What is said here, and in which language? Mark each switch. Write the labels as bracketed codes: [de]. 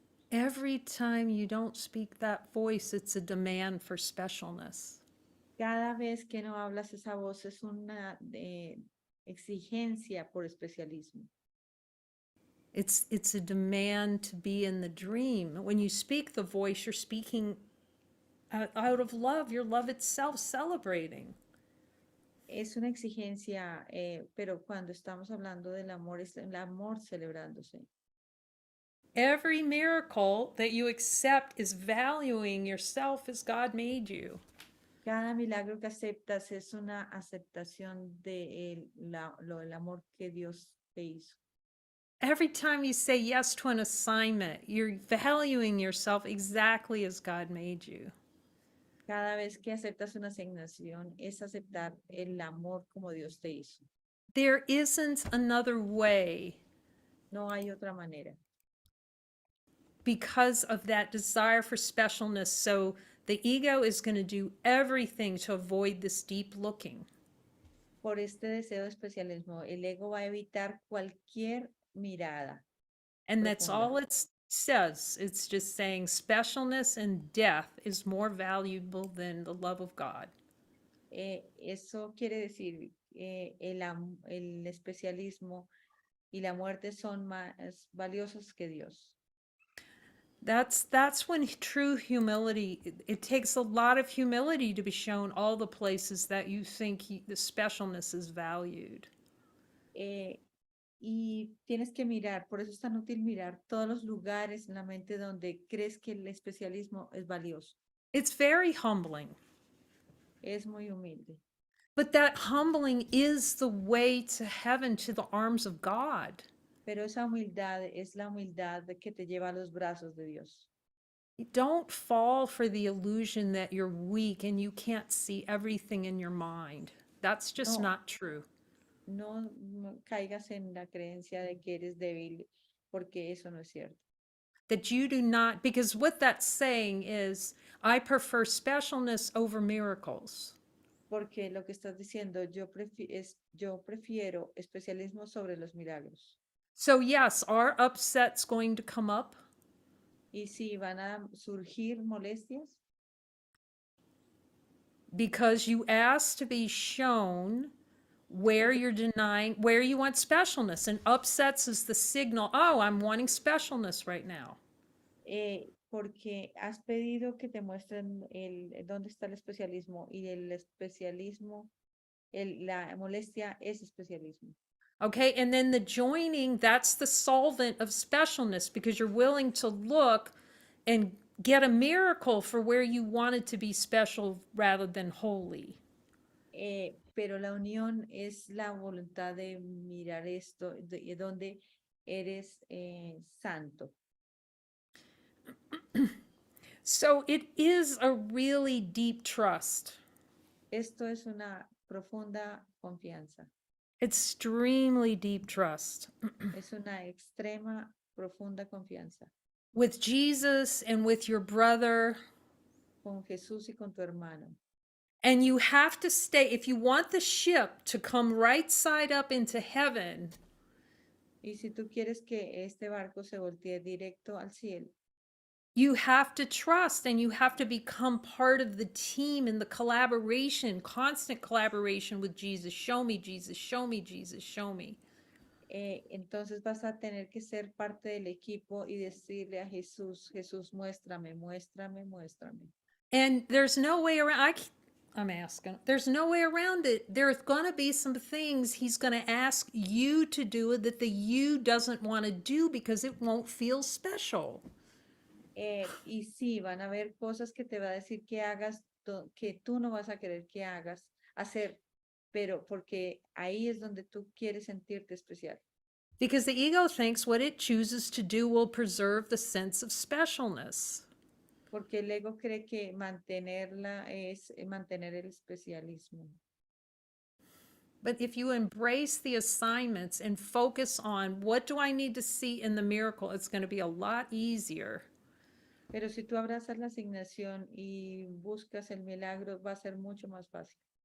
[en] Every time you don't speak that voice, it's a demand for specialness. [es] Cada vez que no hablas esa voz es una exigencia por especialismo. [en] It's a demand to be in the dream. When you speak the voice, you're speaking out of love, your love itself celebrating. [es] Es una exigencia, pero cuando estamos hablando del amor, es el amor celebrándose. [en] Every miracle that you accept is valuing yourself as God made you. [es] Cada milagro que aceptas es una aceptación de el amor que Dios te hizo. [en] Every time you say yes to an assignment, you're valuing yourself exactly as God made you. [es] Cada vez que aceptas una asignación es aceptar el amor como Dios te hizo. [en] There isn't another way [es] No hay otra manera. [en] because of that desire for specialness. So the ego is going to do everything to avoid this deep looking. [es] Por este deseo de especialismo, el ego va a evitar cualquier mirada. [en] And that's [es] Profunda. [en] all it says. It's just saying specialness and death is more valuable than the love of God. [es] Eso quiere decir el especialismo y la muerte son más valiosos que Dios. [en] That's when true humility, it takes a lot of humility to be shown all the places that you think the specialness is valued. [es] Y tienes que mirar, por eso es tan útil mirar todos los lugares en la mente donde crees que el especialismo es valioso. [en] It's very humbling. [es] Es muy humilde. [en] But that humbling is the way to heaven, to the arms of God. [es] Pero esa humildad es la humildad que te lleva a los brazos de Dios. [en] Don't fall for the illusion that you're weak and you can't see everything in your mind. That's just [es] No. [en] not true. [es] No caigas en la creencia de que eres débil, porque eso no es cierto. [en] That you do not, because what that's saying is, I prefer specialness over miracles. [es] Porque lo que estás diciendo, yo prefiero especialismo sobre los milagros. [en] So yes, are upsets going to come up? [es] Y si van a surgir molestias, [en] Because you ask to be shown where you're denying, where you want specialness. And upsets is the signal, oh, I'm wanting specialness right now. [es] porque has pedido que te muestren dónde está el especialismo, y el especialismo, la molestia es especialismo. [en] Okay, and then the joining, that's the solvent of specialness because you're willing to look and get a miracle for where you wanted to be special rather than holy. [es] Pero la unión es la voluntad de mirar esto, de donde eres santo. [en] So it is a really deep trust, [es] Esto es una profunda confianza. [en] extremely deep trust [es] Es una extrema, profunda confianza [en] with Jesus and with your brother. [es] con Jesús y con tu hermano. [en] And you have to stay, if you want the ship to come right side up into heaven, [es] Y si tú quieres que este barco se voltee directo al cielo, [en] you have to trust and you have to become part of the team in the collaboration, constant collaboration with Jesus. Show me, Jesus, show me, Jesus, show me. [es] entonces vas a tener que ser parte del equipo y decirle a Jesús, Jesús, muéstrame, muéstrame, muéstrame. [en] And there's no way around, I'm asking, there's no way around it. There's going to be some things he's going to ask you to do that the you doesn't want to do because it won't feel special. [es] Y sí, van a haber cosas que te va a decir que hagas, que tú no vas a querer que hacer, pero porque ahí es donde tú quieres sentirte especial. [en] Because the ego thinks what it chooses to do will preserve the sense of specialness. [es] Porque el ego cree que mantenerla es mantener el especialismo. [en] But if you embrace the assignments and focus on what do I need to see in the miracle, it's going to be a lot easier. [es] Pero si tú abrazas la asignación y buscas el milagro, va a ser mucho más fácil.